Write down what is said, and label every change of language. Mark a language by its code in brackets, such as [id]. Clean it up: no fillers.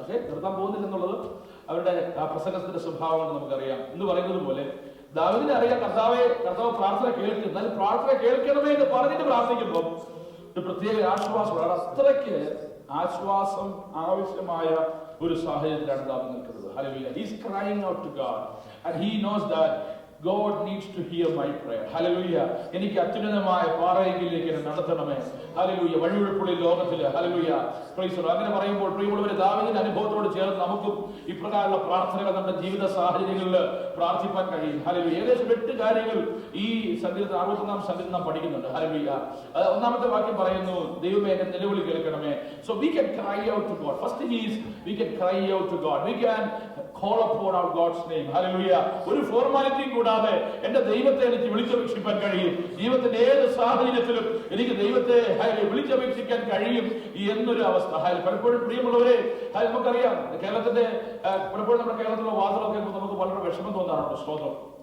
[ml] പക്ഷേ നിർത്താൻ പോകുന്നില്ല എന്നുള്ളത് അവരുടെ ആ പ്രസംഗത്തിന്റെ സ്വഭാവം നമുക്കറിയാം. എന്ന് പറയുന്നത് പോലെ ദാവീദിനെ അറിയാം കർത്താവ് പ്രാർത്ഥന കേൾക്കും. എന്നാലും പ്രാർത്ഥന കേൾക്കണമേ എന്ന് പറഞ്ഞിട്ട് പ്രാർത്ഥിക്കുമ്പോൾ ഒരു പ്രത്യേക ആശ്വാസമാണ്. അത്രയ്ക്ക് ആശ്വാസം ആവശ്യമായ ഒരു സാഹചര്യത്തിലാണ് ദാവീദ് നിൽക്കുന്നത്. [en] Hallelujah. He is crying out to God and he knows that God needs to hear my prayer. Hallelujah. [ml] എനിക്ക് അത്യുന്നതമായ പാറയിലേക്ക് എന്നെ നടത്തണമേ. ഹല്ലേലൂയ. വഴിവിഴപ്പുള്ള ലോകത്തില് ഹല്ലേലൂയ. [en] Praise the Lord. [ml] അങ്ങനെ പറയുമ്പോൾ പ്രിയമുള്ളവരെ ദാവീദിന്റെ അനുഭവത്തോട് ചേർന്ന് നമുക്കും ഇപ്രകാരമുള്ള പ്രാർത്ഥനകൾ നമ്മുടെ ജീവിത സാഹചര്യങ്ങളിൽ പ്രാർത്ഥിക്കാൻ കഴിയും. ഹല്ലേലൂയ. ഏകദേശം 8 കാര്യങ്ങൾ ഈ സങ്കീർത്തനം 61-ാം സങ്കീർത്തനം നാം പഠിക്കുന്നുണ്ട്. ഹല്ലേലൂയ. ഒന്നാമത്തെ വാക്യം പറയുന്നു, ദൈവമേ എന്റെ നിലവിളി കേൾക്കണമേ. [en] So we can cry out to God. First thing is we can cry out to God. We can call upon our God's name. Hallelujah. [ml] ഒരു ഫോർമാലിറ്റിയും കൂടാതെ എന്റെ ദൈവത്തെ എനിക്ക് വിളിച്ചപേക്ഷിക്കാൻ കഴിയും. ജീവിതത്തിന്റെ ഏത് സാഹചര്യത്തിലും എനിക്ക് ദൈവത്തെ വിളിച്ചപേക്ഷിക്കാൻ കഴിയും എന്നൊരു അവസ്ഥ. പലപ്പോഴും പ്രിയമുള്ളവരെ നമുക്കറിയാം, പലപ്പോഴും നമ്മുടെ കേരളത്തിലുള്ള വാർത്തകളൊക്കെ നമുക്ക് വളരെ വിഷമം തോന്നാറുണ്ട്. സ്തോത്രം.